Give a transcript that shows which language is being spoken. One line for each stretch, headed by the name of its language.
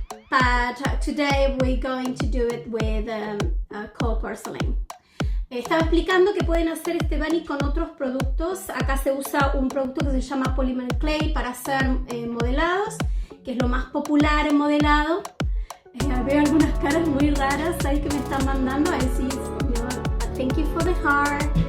English: but today we're going to do it with cold porcelain.
Spanish: Estaba explicando que pueden hacer este bunny con otros productos. Acá se usa un producto que se llama polymer clay para hacer modelados, que es lo más popular en modelado. Veo algunas caras muy raras ahí que me están mandando.
English: I see, thank you for the heart.